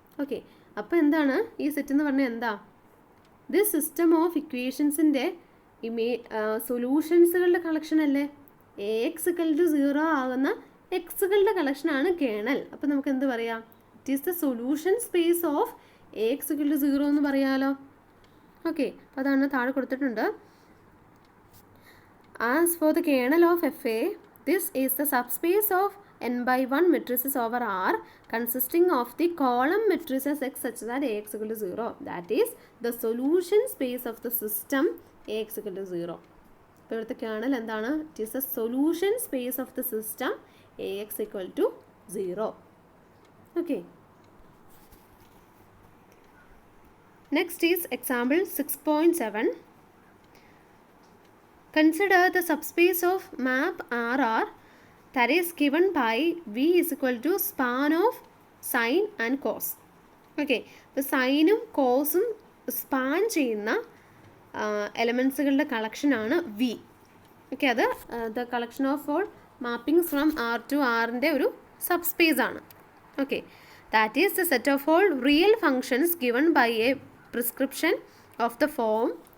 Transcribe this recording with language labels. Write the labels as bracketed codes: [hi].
[ml] Okay, അപ്പോൾ എന്താണ് ഈ സെറ്റ് എന്ന് പറഞ്ഞാൽ? എന്താ? ദിസ് സിസ്റ്റം ഓഫ് ഇക്വേഷൻസിൻ്റെ സൊല്യൂഷൻസുകളുടെ കളക്ഷൻ അല്ലേ? എ എക്സ് ഇക്വൽ ടു 0 ആകുന്ന എക്സുകളുടെ കളക്ഷനാണ് കേർണൽ. അപ്പോൾ നമുക്ക് എന്ത് പറയാം? [en] it is the solution space of A x equal to 0 [ml] എന്ന് പറയാലോ. ഓക്കെ, അപ്പോൾ അതാണ് താഴെ കൊടുത്തിട്ടുണ്ട്. [en] As for the kernel of F A, this is the subspace ഓഫ് n/1 matrices over R consisting of the column matrices x such that Ax equal to 0. That is the solution space of the system Ax equal to 0. [ml] അപ്പോൾ ഇവിടുത്തെ kernel എന്താണ്? [en] It is the solution space of the system Ax equal to 0. Okay, next is example 6.7. Consider the subspace of map RR that is given by V is equal to span of sine and cos. [ml] Okay, ഇപ്പോൾ സൈനും കോസും span ചെയ്യുന്ന എലമെൻസുകളുടെ കളക്ഷനാണ് V. Okay, അത് [en] the collection of all mapping from R to [ml] ആറിൻ്റെ ഒരു subspace ആണ്. [en] Okay, that is the set of all real functions given by a prescription of the form.